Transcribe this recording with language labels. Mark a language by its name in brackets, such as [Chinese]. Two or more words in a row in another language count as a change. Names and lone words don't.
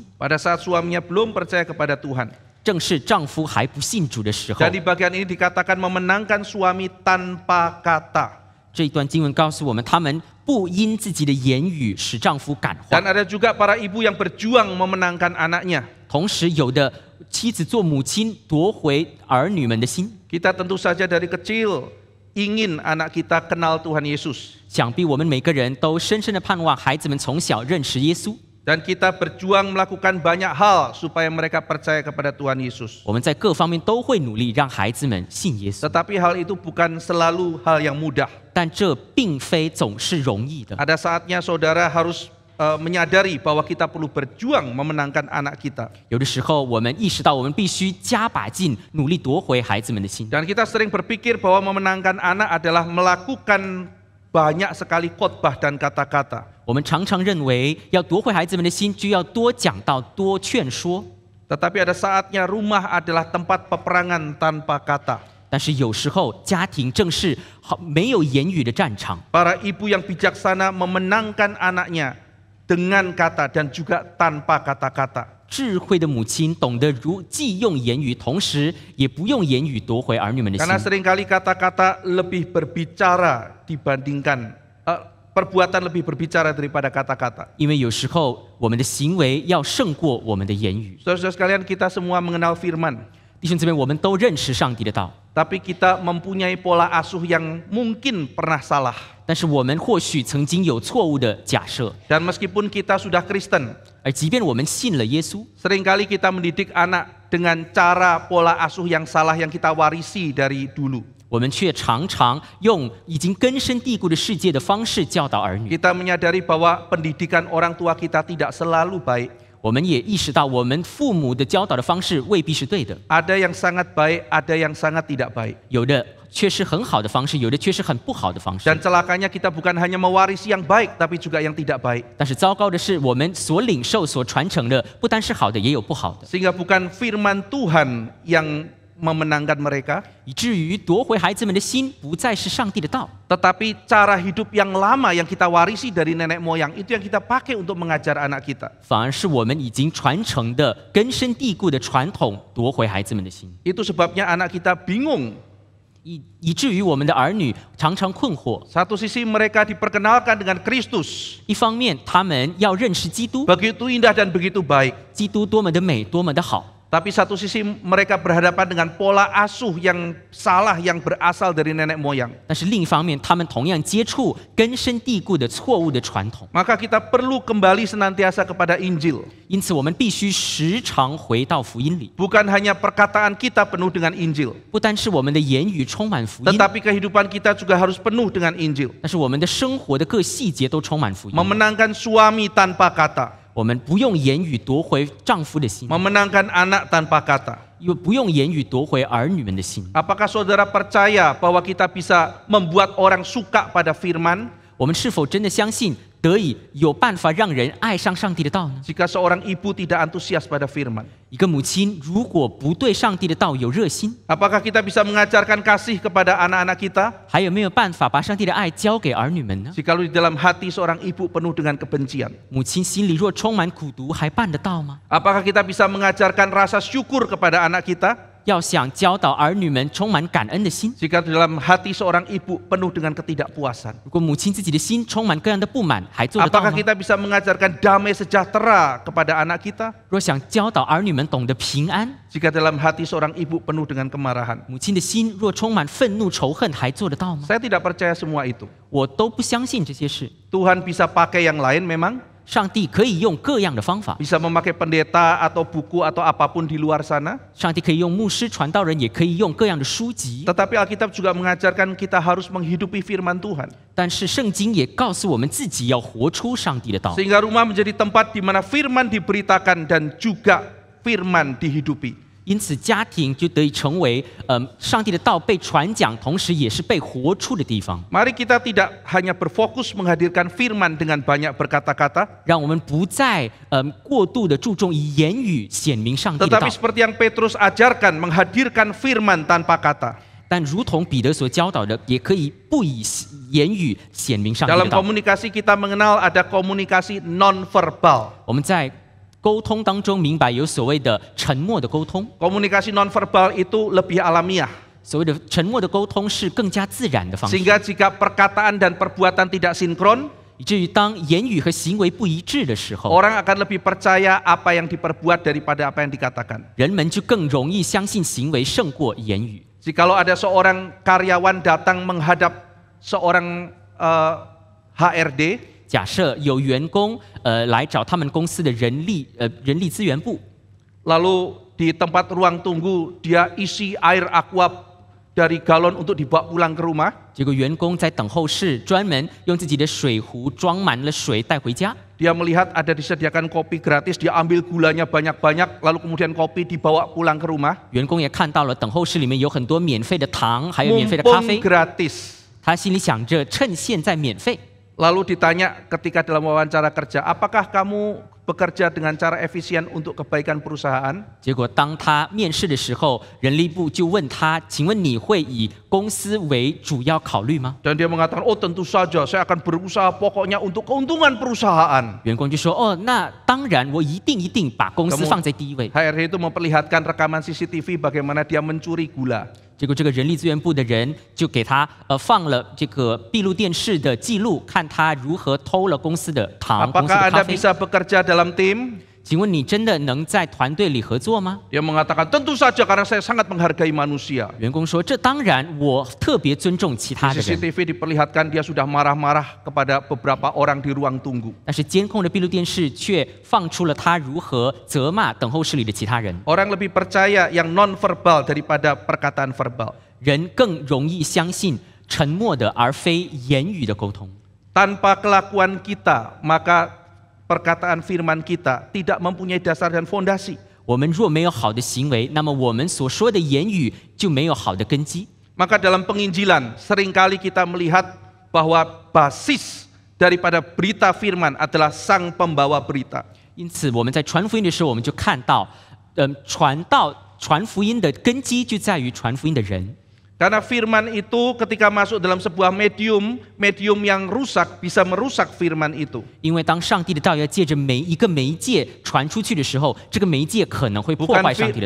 [Indonesian] Pada saat suaminya belum percaya kepada Tuhan. [Chinese] 正是丈夫还不信主的时候。 [Indonesian] Dan di bagian ini dikatakan memenangkan suami tanpa kata. [Chinese] 这一段经文告诉我们，他们不因自己的言语使丈夫感化。 [Indonesian] Dan ada juga para ibu yang berjuang memenangkan anaknya. [Chinese] 同时，有的妻子做母亲夺回儿女们的心。 [Indonesian] Kita tentu saja dari kecil ingin anak kita kenal Tuhan Yesus. [Chinese] 想必我们每个人都深深的盼望孩子们从小认识耶稣。 [Indonesian] Dan kita berjuang melakukan banyak hal supaya mereka percaya kepada Tuhan Yesus. [Chinese] 我们在各方面都会努力让孩子们信耶稣， [Indonesian] Tetapi hal itu bukan selalu hal yang mudah. [Chinese] 但这并非总是容易的。 [Indonesian] Ada saatnya saudara harus menyadari bahwa kita perlu berjuang memenangkan anak kita. [Chinese] 有的时候，我们意识到我们必须加把劲，努力夺回孩子们的心。 [Indonesian] Dan kita sering berpikir bahwa memenangkan anak adalah melakukan banyak sekali khotbah dan kata-kata. [Chinese] 我们常常认为，要夺回孩子们的心，就要多讲道、多劝说。 [Indonesian] Tetapi ada saatnya rumah adalah tempat peperangan tanpa kata. [Chinese] 但是有时候，家庭正是没有言语的战场。 [Indonesian] Para ibu yang bijaksana memenangkan anaknya dengan kata dan juga tanpa kata-kata. [Chinese] 智慧的母亲懂得既用言语，同时也不用言语夺回儿女们的心。 [Indonesian] Karena seringkali kata-kata lebih berbicara dibandingkan perbuatan lebih berbicara daripada kata-kata. [Chinese] 因为有时候我们的行为要胜过我们的言语。 [Indonesian] Saudara-saudara sekalian, kita semua mengenal firman. [Chinese] 弟兄姊妹，我们都认识上帝的道， [Indonesian] Tapi kita mempunyai pola asuh yang mungkin pernah salah. [Chinese] 但是我们或许曾经有错误的假设。 [Indonesian] Dan meskipun kita sudah Kristen, [Chinese] 而即便我们信了耶稣， [Indonesian] seringkali kita mendidik anak dengan cara pola asuh yang salah yang kita warisi dari dulu. [Chinese] 我们却常常用已经根深蒂固的世界的方式教导儿女。 [Indonesian] Kita menyadari bahwa pendidikan orang tua kita tidak selalu baik. [Chinese] 我们也意识到，我们父母的教导的方式未必是对的， [Indonesian] Ada yang sangat baik, ada yang sangat tidak baik. [Chinese] 有的却是很好的方式，有的却是很不好的方式。 [Indonesian] Dan celakanya kita bukan hanya mewarisi yang baik, tapi juga yang tidak baik. [Chinese] 但是糟糕的是，我们所领受、所传承的，不单是好的，也有不好的， [Indonesian] Sehingga bukan firman Tuhan yang memenangkan mereka, [Chinese] 以至于夺回孩子们的心，不再是上帝的道， [Indonesian] tetapi cara hidup yang lama yang kita warisi dari nenek moyang itu yang kita pakai untuk mengajar anak kita. [Chinese] 反而是我们已经传承的根深蒂固的传统夺回孩子们的心， [Indonesian] Itu sebabnya anak kita bingung. [Chinese] 以至于我们的儿女常常困惑。 [Indonesian] Satu sisi mereka diperkenalkan dengan Kristus, [Chinese] 一方面，他们要认识基督， [Indonesian] begitu indah dan begitu baik. [Chinese] 基督多么的美，多么的好。 [Indonesian] Tapi satu sisi mereka berhadapan dengan pola asuh yang salah yang berasal dari nenek moyang. [Chinese] 但是另一方面，他们同样接触根深蒂固的错误的传统， [Indonesian] Maka kita perlu kembali senantiasa kepada Injil. [Chinese] 因此我们必须时常回到福音里， [Indonesian] Bukan hanya perkataan kita penuh dengan Injil, [Chinese] 不单是我们的言语充满福音， [Indonesian] tetapi kehidupan kita juga harus penuh dengan Injil. [Chinese] 但是我们的生活的各细节都充满福音。 [Indonesian] Memenangkan suami tanpa kata, [Chinese] 我们不用言语夺回丈夫的心， [Indonesian] memenangkan anak tanpa kata. [Chinese] 又不用言语夺回儿女们的心。 [Indonesian] Apakah saudara percaya bahwa kita bisa membuat orang suka pada firman? [Chinese] 我们是否真的相信得以有办法让人爱上上帝的道呢？ [Indonesian] Jika seorang ibu tidak antusias pada firman, [Chinese] 一个母亲如果不对上帝的道有热心， [Indonesian] apakah kita bisa mengajarkan kasih kepada anak-anak kita? [Chinese] 还有没有办法把上帝的爱交给儿女们呢？ [Indonesian] Jikalau di dalam hati seorang ibu penuh dengan kebencian, [Chinese] 母亲心里若充满苦毒，还办得到吗？ [Indonesian] apakah kita bisa mengajarkan rasa syukur kepada anak kita? [Chinese] 要想教导儿女们充满感恩的心， [Indonesian] Jika di dalam hati seorang ibu penuh dengan ketidakpuasan, [Chinese] 如果母亲自己的心充满各样的不满，还做得到 [Indonesian] apakah [Chinese] 吗？ [Indonesian] kita bisa mengajarkan damai sejahtera kepada anak kita? [Chinese] 若想教导儿女们懂得平安， [Indonesian] Jika dalam hati seorang ibu penuh dengan kemarahan, [Chinese] 母亲的心若充满愤怒、仇恨，还做得到吗？ [Indonesian] saya tidak percaya semua itu. [Chinese] 我都不相信这些事。 [Indonesian] Tuhan bisa pakai yang lain memang, [Chinese] 上帝可以用各样的方法， [Indonesian] bisa memakai pendeta atau buku atau apapun di luar sana. [Chinese] 上帝可以用牧师、传道人，也可以用各样的书籍。 [Indonesian] Tetapi Alkitab juga mengajarkan kita harus menghidupi firman Tuhan. [Chinese] 但是圣经也告诉我们自己要活出上帝的道， [Indonesian] Sehingga rumah menjadi tempat di mana firman diberitakan dan juga firman dihidupi. [Chinese] 因此家庭就得以成为上帝的道被传讲，同时也是被活出的地方。 [Indonesian] Mari kita tidak hanya berfokus menghadirkan firman dengan banyak berkata-kata, [Chinese] 让我们不再过度的注重以言语显明上帝的道 [Indonesian] tetapi，seperti yang Petrus ajarkan, menghadirkan firman tanpa kata. [Chinese] 但如同彼得所教导的，也可以不以言语显明上帝的 [Indonesian] Dalam [Chinese] 道。 [Indonesian] komunikasi kita mengenal ada komunikasi non-verbal. [Chinese] 我们在沟通当中明白有所谓的沉默的沟通， [Indonesian] Komunikasi non-verbal itu lebih alamiah. [Chinese] 所谓的沉默的沟通是更加自然的方式， [Indonesian] Sehingga jika perkataan dan perbuatan tidak sinkron, [Chinese] 以至于当言语和行为不一致的时候， [Indonesian] orang akan lebih percaya apa yang diperbuat daripada apa yang dikatakan. [Chinese] 人们就更容易相信行为胜过言语。 [Indonesian] Jikalau ada seorang karyawan datang menghadap seorang HRD, [Chinese] 假设有员工来找他们公司的人力资源部， [Indonesian] lalu di tempat ruang tunggu dia isi air aqua dari galon untuk dibawa pulang ke rumah, [Chinese] 结果员工在等候室专门用自己的水壶装满了水带回家。 [Indonesian] dia melihat ada disediakan kopi gratis, dia ambil gulanya banyak-banyak, lalu kemudian kopi dibawa pulang ke rumah. [Chinese] 员工也看到了等候室里面有很多免费的糖，还有免费的咖 [Indonesian] Mumpung [Chinese] 啡。 [Indonesian] gratis. [Chinese] 他心里想着，趁现在免费。 [Indonesian] Lalu ditanya ketika dalam wawancara kerja, apakah kamu bekerja dengan cara efisien untuk kebaikan perusahaan? [Chinese] 结果当他面试的时候，人力部就问他：“请问你会以公司为主要考虑吗 [Indonesian] Dan dia mengatakan, oh tentu saja, saya akan berusaha pokoknya untuk keuntungan perusahaan.？” [Chinese] 员工就说：“哦，那当然，我一定把公司放在第一位。” [Indonesian] HRD itu memperlihatkan rekaman CCTV bagaimana dia mencuri gula. [Chinese] 结果这个人力资源部的人就给他放了这个闭路电视的记录，看他如何偷了公司的糖、公司 [Indonesian] Apakah [Chinese] 的咖 [Indonesian] Anda [Chinese] 啡。 [Indonesian] bisa bekerja dalam tim? [Chinese] 请问你真的能在团队里合作吗？ [Indonesian] Dia mengatakan, tentu saja karena saya sangat menghargai manusia. [Chinese] 员工说：“这当然，我特别尊重其他 [Indonesian] Di [Chinese] 的人。” [Indonesian] CCTV diperlihatkan dia sudah marah-marah kepada beberapa orang di ruang tunggu. [Chinese] 但是监控的闭路电视却放出了他如何责骂等候室里的其他人。 [Indonesian] Orang lebih percaya yang non-verbal daripada perkataan verbal. [Chinese] 人更容易相信沉默的而非言语的沟通。 [Indonesian] Tanpa kelakuan kita, maka perkataan firman kita tidak mempunyai dasar dan fondasi. [Chinese] 我们若没有好的行为，那么我们所说的言语就没有好的根基。 [Indonesian] Maka dalam penginjilan seringkali kita melihat bahwa basis daripada berita firman adalah sang pembawa berita. [Chinese] 因此，我们在传福音的时候，我们就看到，传福音的根基就在于传福音的人。 [Indonesian] Karena firman itu ketika masuk dalam sebuah medium yang rusak bisa merusak firman itu. [Chinese] 因为当上帝的道要借着每一个媒介传出去的时候，这个媒介可能会破坏上帝的道。